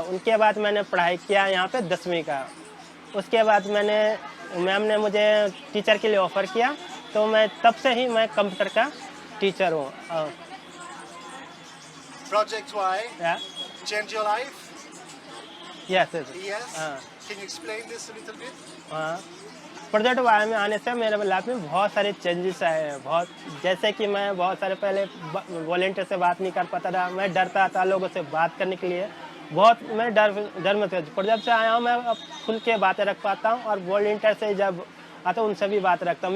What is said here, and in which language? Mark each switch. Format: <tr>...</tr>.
<hi>उनके बाद मैंने पढ़ाई किया यहाँ पे 10वीं का। उसके बाद मैम ने मुझे टीचर के लिए ऑफ़र किया, तो मैं तब से ही मैं कंप्यूटर का टीचर हूँ।</hi> <en>Project Y changed your life? Yes. Yes. Can you explain this a little bit?</en> <hi>Project Y में आने से मेरे लाइफ में बहुत सारे चेंजेस आए हैं। जैसे कि मैं बहुत सारे पहले वॉलंटियर से बात नहीं कर पाता था, मैं डरता था लोगों से बात करने के लिए, मैं डर में था। प्रोजेक्ट से आया हूँ, मैं अब खुल के बातें रख पाता हूँ और वॉलंटियर से जब आता हूँ उनसे भी बात रखता हूँ।</hi>